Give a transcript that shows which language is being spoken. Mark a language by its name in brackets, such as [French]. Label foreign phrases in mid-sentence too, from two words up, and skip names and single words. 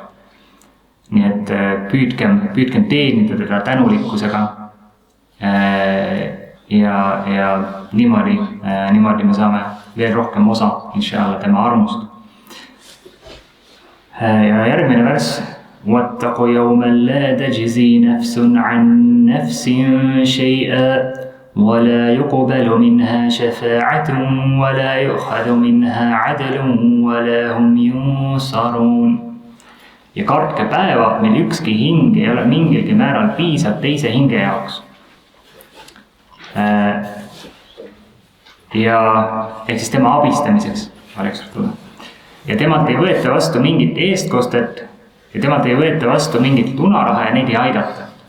[Estonian] Nii et püüdkem teenida teda tänulikkusega. Ja niimoodi me saame veel rohkem osa, inshallah, tema armust. Ja järgmine vers. [Arabic] وَاتَّقُوا يَوْمًا لَا تَجْزِي نَفْسٌ عَنْ نَفْسٍ شَيْئًا ولا يقبل منها شفاعة ولا يؤخذ منها عدل ولا هم ينصرون. [Estonian] Ja kartke päeva, mil ükski hing ei ole mingilgi määral piisav teise hinge jaoks. Ja ehk siis tema abistamiseks. Ja temalt ei võeta vastu mingit eestkostet ja temalt ei võeta vastu mingit lunaraha ja neid ei aidata.